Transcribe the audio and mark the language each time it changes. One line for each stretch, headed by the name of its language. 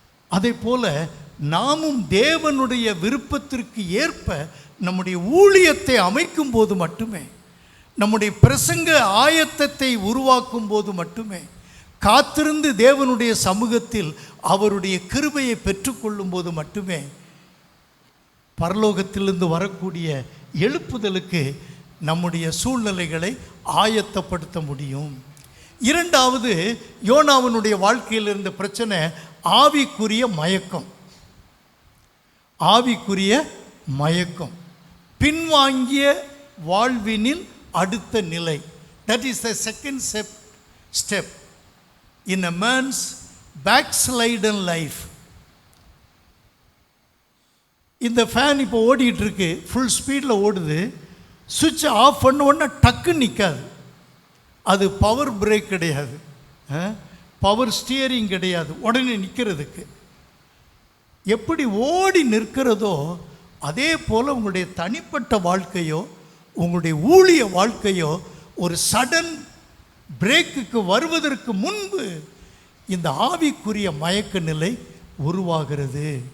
Tamil: அதே போல நாமும் தேவனுடைய விருப்பத்திற்கு ஏற்ப நம்முடைய ஊழியத்தை அமைக்கும் போது மட்டுமே, நம்முடைய பிரசங்க ஆயத்தத்தை உருவாக்கும் போது மட்டுமே, காத்திருந்து தேவனுடைய சமூகத்தில் அவருடைய கிருபையை பெற்றுக்கொள்ளும் போது மட்டுமே பரலோகத்திலிருந்து வரக்கூடிய எழுப்புதலுக்கு நம்முடைய சூழ்நிலைகளை ஆயத்தப்படுத்த முடியும். இரண்டாவது, யோனாவினுடைய வாழ்க்கையில் இருந்த பிரச்சனை ஆவிக்குரிய மயக்கம். ஆவிக்குரிய மயக்கம், பின்வாங்கிய வாழ்வினில் அடுத்த நிலை.
English: That is the second step in a man's backslidden life.
Tamil: இந்த ஃபேன் இப்போ ஓடிட்டு இருக்கு, ஃபுல் ஸ்பீடில் ஓடுது. சுவிட்ச் ஆஃப் பண்ண உடனே டக்கு நிற்காது. அது பவர் பிரேக் கிடையாது, பவர் ஸ்டியரிங் கிடையாது. உடனே நிற்கிறதுக்கு எப்படி ஓடி நிற்கிறதோ அதே போல் உங்களுடைய தனிப்பட்ட வாழ்க்கையோ உங்களுடைய ஊழிய வாழ்க்கையோ ஒரு சடன் பிரேக்குக்கு வருவதற்கு முன்பு இந்த ஆவிக்குரிய மயக்க நிலை உருவாகிறது.